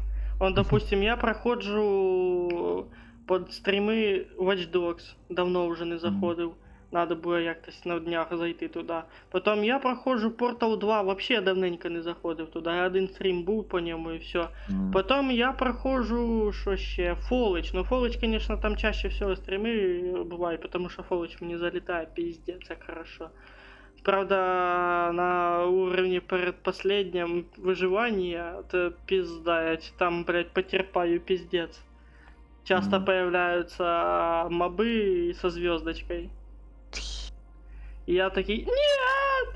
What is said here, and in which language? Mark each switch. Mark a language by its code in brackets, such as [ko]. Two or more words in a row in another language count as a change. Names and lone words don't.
[ru] Он, допустим, [uk] я проходжу под стріми Watch Dogs, давно вже не заходив. Надо було як-тось на днях зайти туди. Потім я проходжу Portal 2, вообще давненько не заходив туди. Один стрім був по ньому і все. Потім я проходжу, що ще, Fallout. Ну, Fallout, конечно, там чаще всього стріми бувають, тому що Fallout мені залітає, пиздец, як хорошо. [ru] Правда, на уровне предпоследнем выживания это пизда, я там, блядь, потерпаю пиздец. Часто появляются мобы со звездочкой. И я такой, нет!